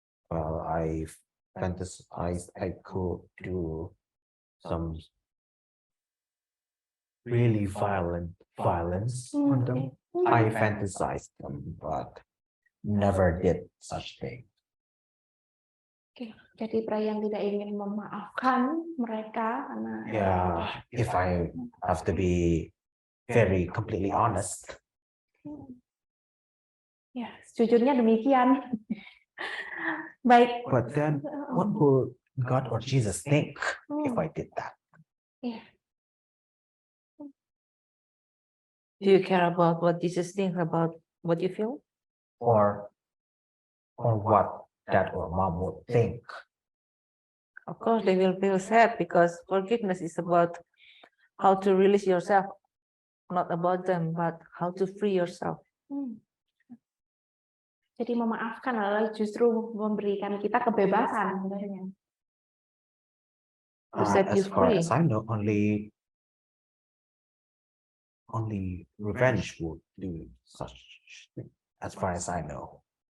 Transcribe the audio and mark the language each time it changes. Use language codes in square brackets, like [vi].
[en] Well, I fantasized I could do some really violence on them. I fantasized them, but never did such thing. Oke. [id] Jadi Brian tidak ingin memaafkan mereka karena [en] Yeah, if I have to be very completely honest. [id] ya, sejujurnya demikian. Baik. [en] But then, what would God or Jesus think if I did that? [id] Iya. [en] Do you care about what Jesus thinks about what you feel? Or what dad or mom would think? Of course, they will feel sad because forgiveness is about how to release yourself, not about them, but how to free yourself. [id] Jadi memaafkan adalah justru memberikan kita kebebasan sebenarnya. [en] To set you As far free. as I know, only revenge would do such thing, as far as I know.